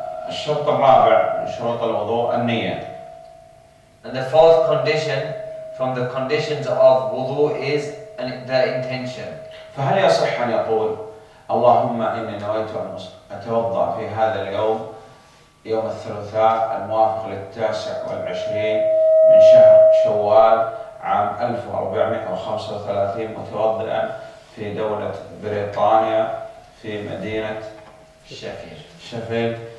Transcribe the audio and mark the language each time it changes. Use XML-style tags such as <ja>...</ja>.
<ar>الشرط الرابع من شروط الوضوء النية.</ar> <en>And the fourth condition from the conditions of wudu is the intention.</en> <ar>فهل يصح أن يقول اللهم إني نويت أن أتوضأ في هذا اليوم يوم الثلاثاء الموافق 29 من شهر شوال عام 1435 متوضئا في دولة بريطانيا في مدينة شيفيلد</ar>